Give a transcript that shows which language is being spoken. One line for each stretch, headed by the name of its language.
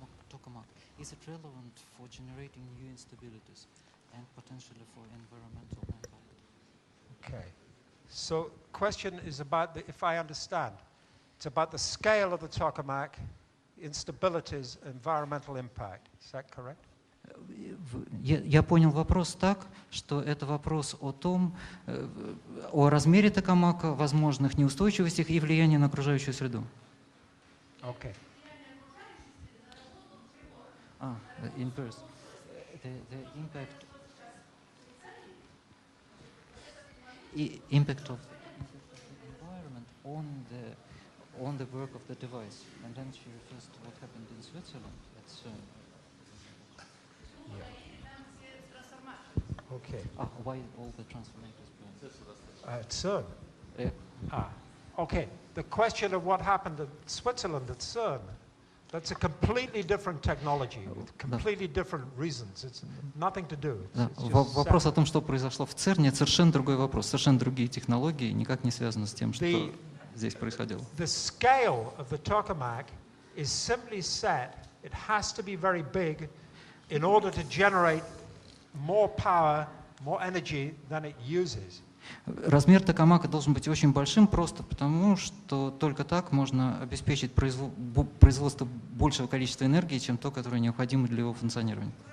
English: Tokamak, is it relevant for generating new instabilities and potentially for environmental impact? okay. So question is about, if I understand, it's about the scale of the Tokamak, instabilities, environmental impact. Is that correct?
Russian: Я понял вопрос так, что это вопрос о том, о размере Токамака, возможных неустойчивостях и влиянии на окружающую среду.
English: Okay. Inverse. The impact of environment on the work of the device, and then she refers to what happened in Switzerland at CERN. Okay. Why all the transformators burn? At CERN. Yeah. Okay. The question of what happened in Switzerland at CERN, that's a completely different technology with completely different reasons. It's nothing to do.
Russian: Да.
English: It's just
Russian: Вопрос о
English: separate.
Russian: том, что произошло в ЦЕРНе, это совершенно другой вопрос, совершенно другие технологии, никак не связаны с тем, что здесь происходило.
English: The scale of the Tokamak is simply set. It has to be very big in order to generate more power, more energy than it uses.
Russian: Размер токамака должен быть очень большим просто потому, что только так можно обеспечить производство большего количества энергии, чем то, которое необходимо для его функционирования.